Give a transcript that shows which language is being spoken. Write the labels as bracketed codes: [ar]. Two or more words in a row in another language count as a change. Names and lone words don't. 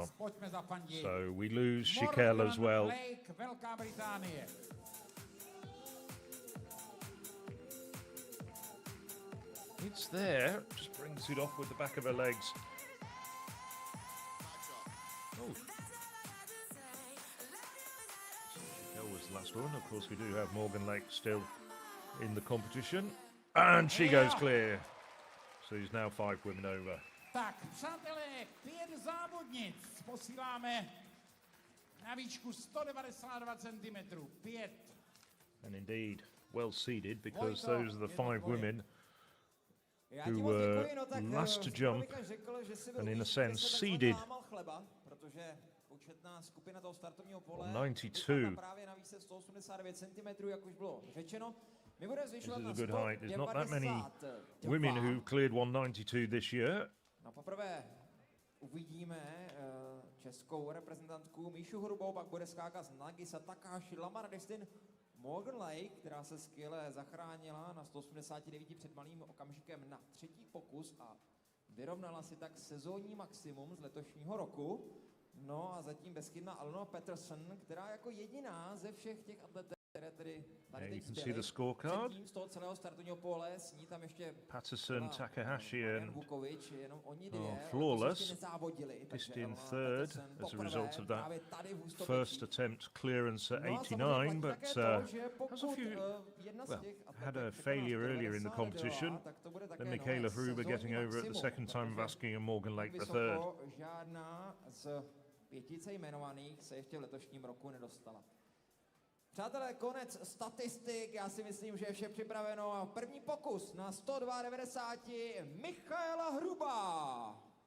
[en] So we lose Chiquel as well. It's there, just brings it off with the back of her legs. Oh. Chiquel was the last one. Of course, we do have Morgan Lake still in the competition. And she goes clear. So he's now 5 women over. [cs] Tak, přátelé, 5 závodnic posíláme na výšku 192 cm. 5. [en] And indeed, well seeded, because those are the 5 women who were last to jump and in a sense seeded. 92. This is a good height. There's not that many women who cleared 192 this year. [cs] Uvidíme českou reprezentantku Míšu Hrubou, pak bude skákat Nagisa Takahashi, Lamar Destin, Morgan Lake, která se skvěle zachránila na 189 před malým okamžikem na 3. pokus a vyrovnala si tak sezónní maximum z letošního roku. No a zatím bezchybná Alona Peterson, která jako jediná ze všech těch atletek, které tedy tady teď zbyly, předtím z toho celého startovního pole, s ní tam ještě [en] Patterson, Takahashi and [cs] Vukovič, jenom oni dvě flawless, nezávodili. [en] just in third as a result of that first attempt clearance at 89, but has a few, well, had a failure earlier in the competition, then Michaela Hruber getting over it the second time of asking and Morgan Lake the third. [cs] Žádná z 5 jmenovaných se ještě v letošním roku nedostala. Přátelé, konec statistik, já si myslím, že je vše připraveno a první pokus na 192 Michaela Hrubá.